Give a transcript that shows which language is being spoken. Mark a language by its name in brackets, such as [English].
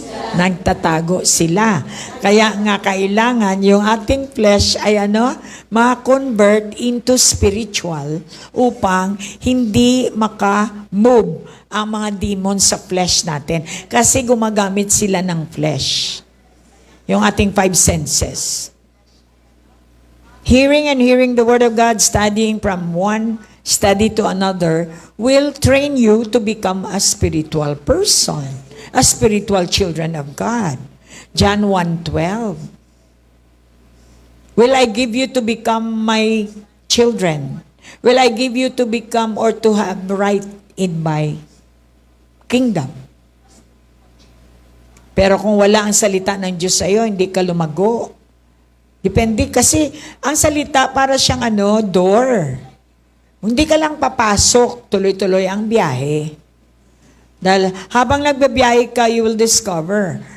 [Filipino] Nagtatago sila. Kaya nga kailangan yung ating flesh ay ma-convert into spiritual upang hindi maka-move ang mga demons sa flesh natin. Kasi gumagamit sila ng flesh. Yung ating 5 senses. [English] Hearing and hearing the Word of God, studying from one study to another, will train you to become a spiritual person. A spiritual children of God. John 1:12. Will I give you to become my children? Will I give you to become or to have right in my kingdom? [Filipino] Pero kung wala ang salita ng Diyos sa iyo, hindi ka lumago. Depende kasi ang salita para siyang door. Hindi ka lang papasok, tuloy-tuloy ang biyahe. Dahil habang nagbibiyahe ka, you will discover.